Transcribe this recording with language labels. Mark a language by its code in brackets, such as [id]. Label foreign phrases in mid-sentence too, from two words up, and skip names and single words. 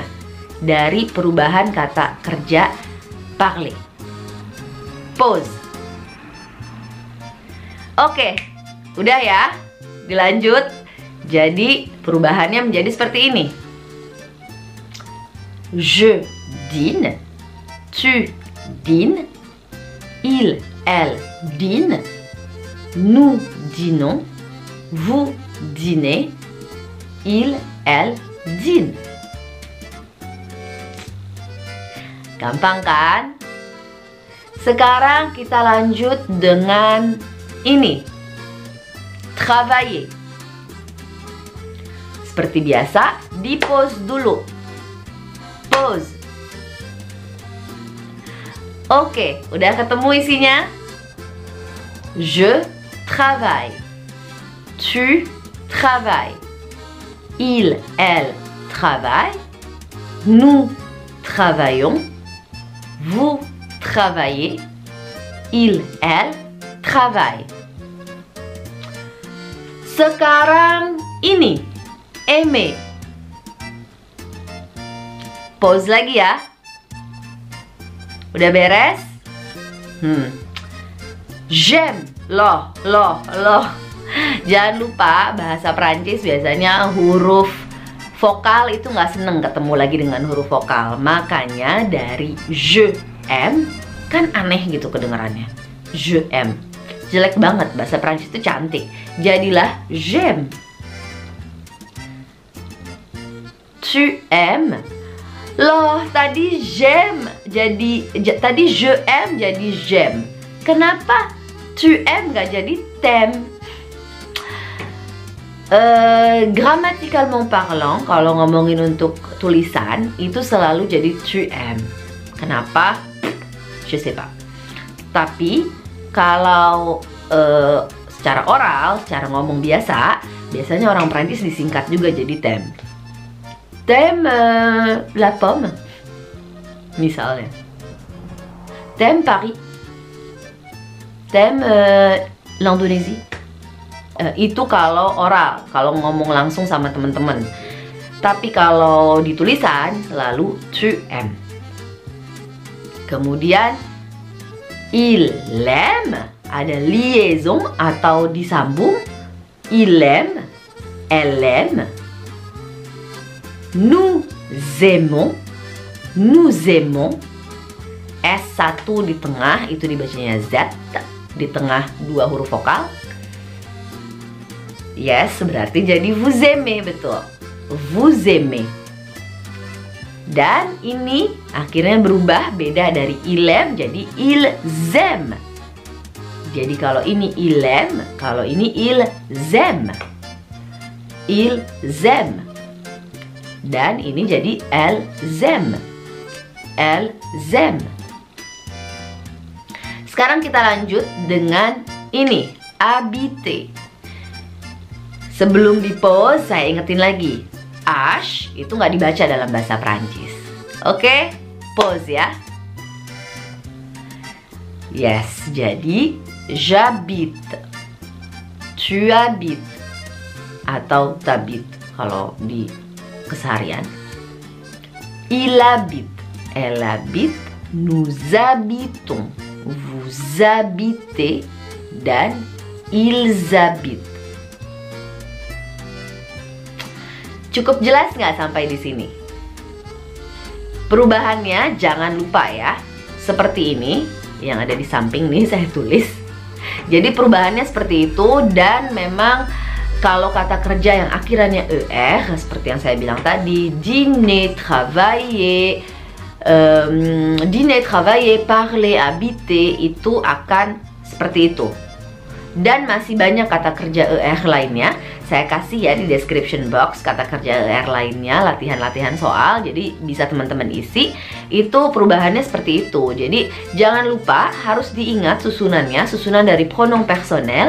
[id] Dari perubahan kata kerja parler. Pause. Oke, udah ya, dilanjut. Jadi perubahannya menjadi seperti ini. [fr] Je dîne, tu dînes, il, elle dîne, nous dînons, vous dînez, il, elle dîne. [id] Gampang kan? Sekarang kita lanjut dengan ini, travailler. Seperti biasa, di pause dulu. Pause. Oke, udah ketemu isinya? [fr] Je travaille. Tu travailles. Il, elle travaille. Nous travaillons. Vous travaillez. Il, elle travaille. [id] Sekarang ini, aimer. Pause lagi ya. Udah beres? J'aime. Loh. Jangan lupa bahasa Prancis biasanya huruf vokal itu nggak seneng ketemu lagi dengan huruf vokal. Makanya dari [fr] je aime [id] kan aneh gitu kedengarannya. [fr] Je aime. [id] Jelek banget, bahasa Prancis itu cantik. [fr] Jadilah j'aime. Tu aimes. [id] Loh, tadi j'aime tadi [fr] je aime [id] jadi j'aime. Kenapa [fr] tu aimes [id] gak jadi t'aimes? [fr] Grammaticalement parlant, [id] kalau ngomongin untuk tulisan itu selalu jadi [fr] tu aimes. Kenapa? Je sais pas. [id] Tapi kalau secara oral, secara ngomong biasa, biasanya orang Prancis disingkat juga jadi thème. [fr] Thème la pomme, misalnya. Thème Paris, thème l'Indonésie. [id] Itu kalau oral, kalau ngomong langsung sama teman-teman. Tapi kalau di tulisan selalu [fr] tu aimes. Kemudian il aime, [id] ada liaison atau disambung. [fr] Il aime, elle aime. Nous aimons, nous aimons. [id] S1 di tengah, itu dibacanya Z, di tengah dua huruf vokal. Yes, berarti jadi [fr] vous aimez, [id] betul. [fr] Vous aimez. [id] Dan ini akhirnya berubah, beda dari [fr] il aime [id] jadi [fr] ils aiment. [id] Jadi kalau ini [fr] il aime, [id] kalau ini [fr] ils aiment. Ils aiment. [id] Dan ini jadi [fr] elles aiment. Elles aiment. [id] Sekarang kita lanjut dengan ini, habiter. Sebelum di pause, saya ingetin lagi. H itu nggak dibaca dalam bahasa Prancis. Oke, pause ya. Yes, jadi [fr] j'habite, tu habites, [id] atau t'habites kalau di keseharian. [fr] Il habite, elle habite, nous habitons, vous habitez, dan ils habitent. [id] Cukup jelas nggak sampai di sini? Perubahannya jangan lupa ya. Seperti ini, yang ada di samping nih saya tulis. Jadi perubahannya seperti itu, dan memang kalau kata kerja yang akhirannya er, seperti yang saya bilang tadi, [fr] dîner, travailler, dîner, travailler, parler, habiter, [id] itu akan seperti itu. Dan masih banyak kata kerja er lainnya. Saya kasih ya di [en] description box [id] kata kerja er lainnya, latihan-latihan soal, jadi bisa teman-teman isi. Itu perubahannya seperti itu. Jadi jangan lupa harus diingat susunannya, susunan dari [fr] pronom personel.